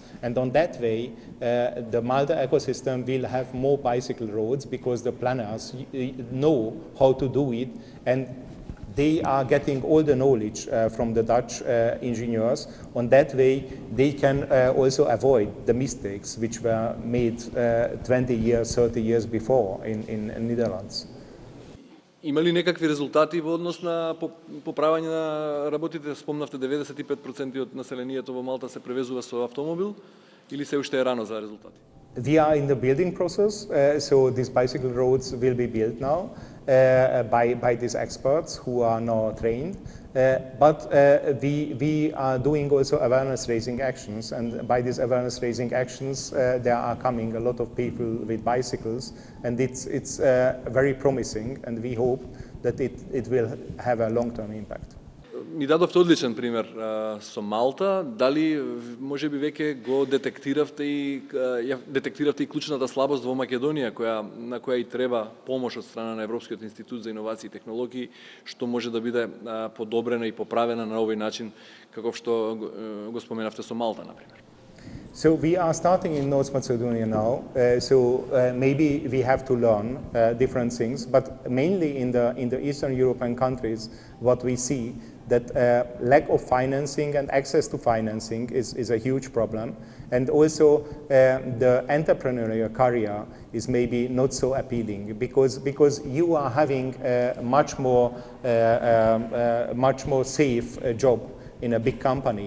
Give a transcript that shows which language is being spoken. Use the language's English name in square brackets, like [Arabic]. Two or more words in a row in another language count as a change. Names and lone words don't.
[English] And on that way, the Malta ecosystem will have more bicycle roads because the planners know how to do it, and they are getting all the knowledge from the Dutch engineers. On that way, they can also avoid the mistakes which were made 20 years, 30 years before in Netherlands. [Macedonian] Има ли некакви резултати во однос на поправање на работите? Спомнавте 95% од населението во Малта се превезува со автомобил, или се уште е рано за резултати? [English] We are in the building process, so these bicycle roads will be built now by these experts who are now trained. But we are doing also awareness raising actions, and by these awareness raising actions there are coming a lot of people with bicycles, and it's very promising, and we hope that it will have a long-term impact. [Macedonian] Ни дадовте одличен пример со Малта. Дали можеби веќе го детектиравте и клучната слабост во Македонија, на која и треба помош од страна на Европскиот Институт за Иновации и Технологии, што може да биде подобрена и поправена на овој начин, каков што го споменавте со Малта, например? [English] So we are starting in North Macedonia now, so maybe we have to learn different things, but mainly in the Eastern European countries, what we see that lack of financing and access to financing is a huge problem, and also the entrepreneurial career is maybe not so appealing because you are having a much more safe job in a big company.